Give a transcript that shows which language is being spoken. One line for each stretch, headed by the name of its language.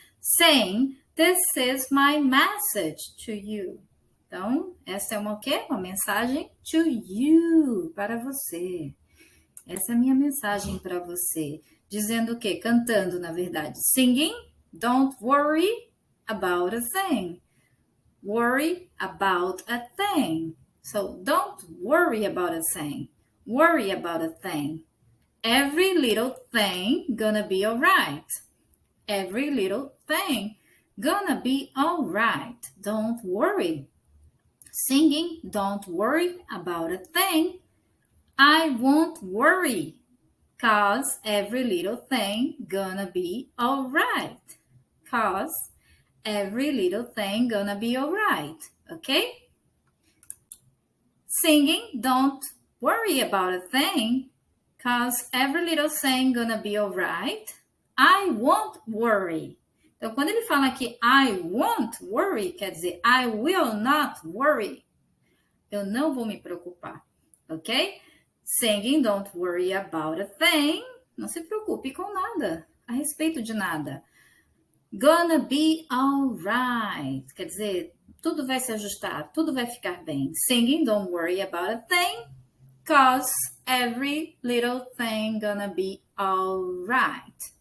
English: Saying, this is my message to you.
Portuguese: Então, essa é uma o quê? Uma mensagem
English: to you,
Portuguese: para você. Essa é a minha mensagem para você. Dizendo o quê? Cantando, na verdade.
English: Singing, don't worry about a thing. Worry about a thing. So, don't worry about a thing. Worry about a thing. Every little thing gonna be alright. Every little thing gonna be alright. Don't worry. Singing, don't worry about a thing. I won't worry, 'cause every little thing gonna be alright. 'Cause every little thing gonna be alright, okay? Singing, don't worry about a thing, 'cause every little thing gonna be alright. I won't worry.
Portuguese: Então, quando ele fala aqui
English: I won't worry,
Portuguese: quer dizer
English: I will not worry.
Portuguese: Eu não vou me preocupar, ok?
English: Singing, don't worry about a thing.
Portuguese: Não se preocupe com nada, a respeito de nada.
English: Gonna be alright.
Portuguese: Quer dizer, tudo vai se ajustar, tudo vai ficar bem.
English: Singing, don't worry about a thing, 'cause every little thing gonna be alright.